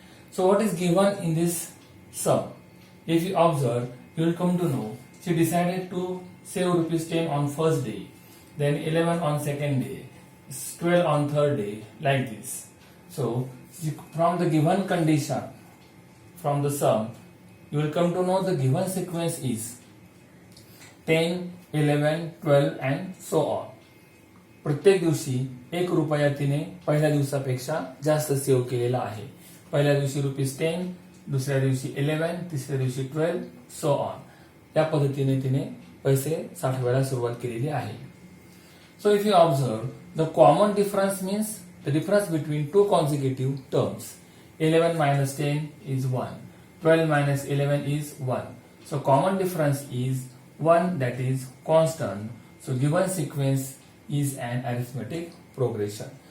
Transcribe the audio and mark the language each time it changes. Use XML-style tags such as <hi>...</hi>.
<en>So what is given in this sum? If you observe, you will come to know she decided to save rupees 10 on first day, then 11 on second day, 12 on third day, like this. So from the given condition, from the sum, you will come to know the given sequence is 10, 11, 12 and so on.</en> <mr>प्रत्येक दिवशी 1 रुपया तिने पहिल्या दिवसापेक्षा जास्त save केलेला आहे. पहिल्या दिवशी रुपीज 10, दुसऱ्या दिवशी 11, तिसऱ्या दिवशी 12,</mr> <en>So on.</en> <mr>या पद्धतीने तिने पैसे साठवायला सुरुवात केलेली आहे.</mr> <en>So if you observe, the common difference means the difference between two consecutive terms. 11 minus 10 is 1. 12 minus 11 is 1. So common difference is 1, that is constant. So given sequence is an arithmetic progression.</en>